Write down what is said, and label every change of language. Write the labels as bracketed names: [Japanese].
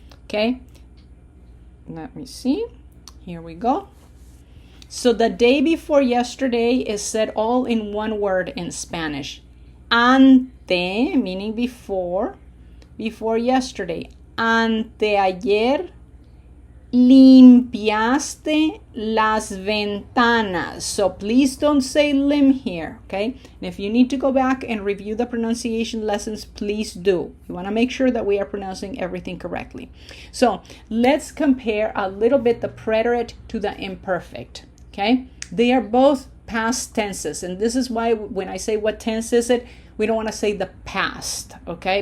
[English] Okay, let me see. Here we go. So the day before yesterday is said all in one word in Spanish. Ante, meaning before yesterday. [Spanish] Anteayer, limpiaste las ventanas. [English] So please don't say lim here, okay? And if you need to go back and review the pronunciation lessons, please do. You want to make sure that we are pronouncing everything correctly. So let's compare a little bit the preterite to the imperfect, okay? They are both past tenses, and this is why when I say what tense is it, we don't want to say the past, okay?